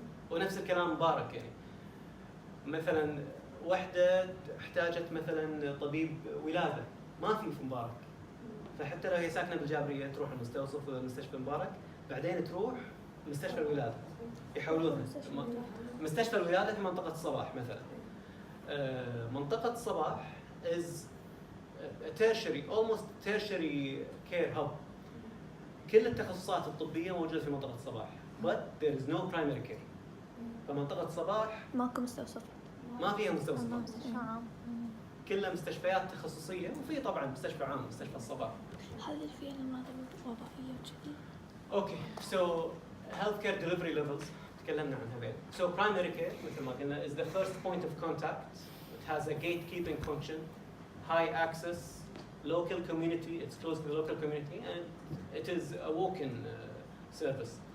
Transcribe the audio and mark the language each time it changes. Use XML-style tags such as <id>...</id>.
<ar>ونفس الكلام مبارك يعني مثلا وحدة احتاجت مثلا طبيب ولادة ما في مبارك، فحتى لو هي ساكنة بالجابرية تروح المستوصف ولا مستشفى مبارك بعدين تروح مستشفى الولادة يحولونها مستشفى الولادة في منطقة الصباح مثلا.</ar> <en>منطقة الصباح is tertiary, almost tertiary care hub.</en> <ar>كل التخصصات الطبية موجودة في منطقة الصباح</ar> <en>but there is no primary care.</en> <ar>فمنطقة الصباح ماكو مستوصف، ما فيها مستوصف، مستشفى عام. كلها مستشفيات تخصصية وفي طبعا مستشفى عام مستشفى الصباح. هل فيها المناطق الوبائية وكذي؟</ar> <en>Okay, so healthcare delivery levels</en> <ar>تكلمنا عن هذين.</ar> <en>So primary care</en> <ar>مثل ما قلنا</ar> <en>is the first point of contact. It has a gatekeeping function, high access, local community. It's close to the local community, and it is a walk-in service.</en>